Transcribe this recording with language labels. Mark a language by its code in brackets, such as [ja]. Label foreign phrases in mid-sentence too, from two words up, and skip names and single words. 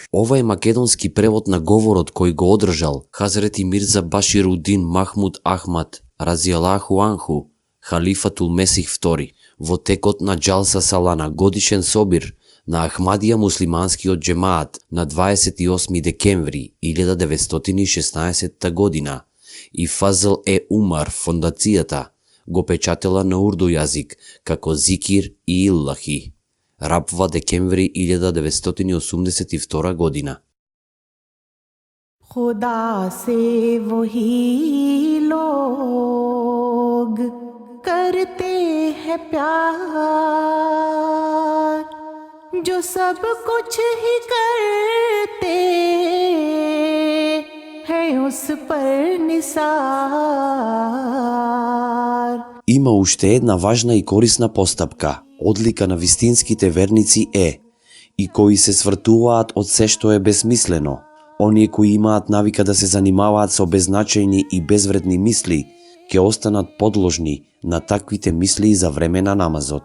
[mk] Ова е македонски превод на говорот кој го одржал Хазрети Мирза Баширудин Махмуд Ахмад [ar] رضي الله عنه, [mk] халифатул Месих II, во текот на Џалса Салана, годишен собир на Ахмадија муслиманскиот џемаат на 28 декември 1916 година и Фазл Умар фондацијата го печатела на урду јазик како Зикир и Иллахи. Рабва декември 1982 година. [hi] खुदा से वही लोग करते हैं प्यार जो सब कुछ ही करते हैं उस पर निसार. [mk] Има уште една важна и корисна постапка, одлика на вистинските верници и кои се свртуваат од се што е безсмислено. Оние кои имаат навика да се занимаваат со беззначајни и безвредни мисли, ќе останат подложни на таквите мисли и за време на намазот.